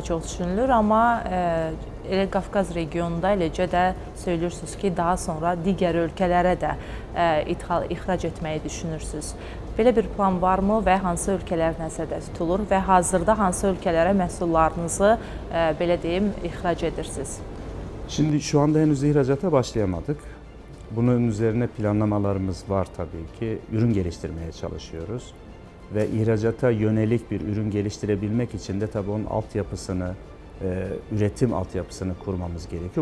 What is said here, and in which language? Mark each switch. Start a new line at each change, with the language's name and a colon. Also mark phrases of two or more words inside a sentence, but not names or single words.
Azerbaijani: çox düşünülür, amma elə Qafqaz regionunda eləcə də söylürsünüz ki, daha sonra digər ölkələrə də ixrac etməyi düşünürsünüz. Belə bir plan varmı və hansı ölkələr nəzərdə tutulur və hazırda hansı ölkələrə məhsullarınızı belə deyim ixrac edirsiniz?
Turkish: Şimdi şu anda henüz ihracata başlayamadık. Bunun üzerine planlamalarımız var tabii ki. Ürün geliştirmeye çalışıyoruz. ve ihracata yönelik bir ürün geliştirebilmek için de tabii onun altyapısını, üretim altyapısını kurmamız gerekiyor.